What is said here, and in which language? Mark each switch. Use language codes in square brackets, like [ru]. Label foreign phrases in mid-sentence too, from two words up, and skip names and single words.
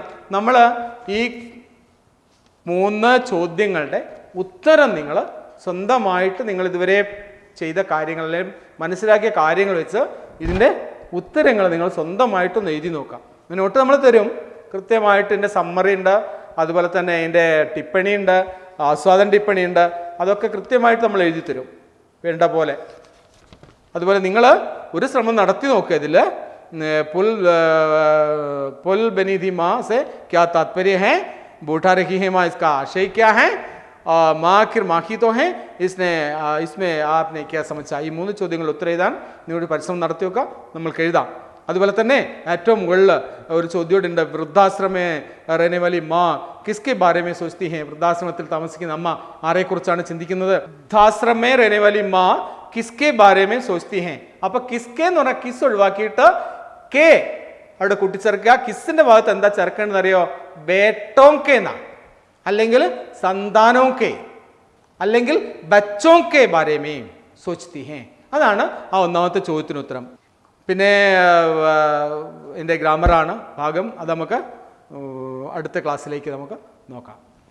[ml] നമ്മൾ ഈ 3 ചോദ്യങ്ങളുടെ ഉത്തരം നിങ്ങൾ സ്വന്തമായിട്ട് നിങ്ങൾ ഇതുവരെ ചെയ്ത കാര്യങ്ങളിലും മനസ്സിലാക്കിയ കാര്യങ്ങൾ വെച്ച് ഇതിൻ്റെ ഉത്തരങ്ങൾ നിങ്ങൾ സ്വന്തമായിട്ടൊന്ന് എഴുതി നോക്കാം. നോട്ട് നമ്മൾ തരും, കൃത്യമായിട്ട് ഇതിൻ്റെ സമ്മറി ഉണ്ട്, അതുപോലെ തന്നെ അതിൻ്റെ ടിപ്പണി ഉണ്ട്, ആസ്വാദന ടിപ്പണി ഉണ്ട്, അതൊക്കെ കൃത്യമായിട്ട് നമ്മൾ എഴുതി തരും വേണ്ട പോലെ. അതുപോലെ നിങ്ങൾ ഒരു ശ്രമം നടത്തി നോക്കുക. [hi] ഇതിൽ पुल बनी थी माँ से क्या तात्पर्य है, बूढ़ा रखी है माँ, इसका आशय क्या है, माँ आखिर माँ की तो है, इसमें आपने क्या समझा. [ml] ഈ 3 ചോദ്യങ്ങൾ ഉത്തരം എഴുതാൻ നിങ്ങളുടെ പരിശ്രമം നടത്തി നോക്കുക, നമ്മൾക്ക് എഴുതാം. അതുപോലെ തന്നെ ഏറ്റവും മുകളിൽ ഒരു ചോദ്യമുണ്ട്, [hi] വൃദ്ധാശ്രമേ रहने वाली माँ किसके बारे में सोचती है, [ml] വൃദ്ധാശ്രമത്തിൽ താമസിക്കുന്ന അമ്മ ആരെക്കുറിച്ചാണ് ചിന്തിക്കുന്നത്. [hi] വൃദ്ധാശ്രമേ रहने वाली माँ किसके बारे में सोचती है. [ml] അപ്പൊ കിസ്കെ എന്ന് പറഞ്ഞാൽ കിസ് ഒഴിവാക്കിയിട്ട് കെ അവിടെ കൂട്ടിച്ചേർക്കുക. കിസിന്റെ ഭാഗത്ത് എന്താ ചേർക്കേണ്ടതെന്ന് അറിയോ, ബേട്ടോങ്കെ എന്നാ, അല്ലെങ്കിൽ സന്താനോങ്കെ, അല്ലെങ്കിൽ [hi] बच्चों के बारे में सोचती है. [ml] അതാണ് ആ ഒന്നാമത്തെ ചോദ്യത്തിന് ഉത്തരം. പിന്നെ എൻ്റെ ഗ്രാമറാണ് ഭാഗം, അത് നമുക്ക് അടുത്ത ക്ലാസ്സിലേക്ക് നമുക്ക് നോക്കാം.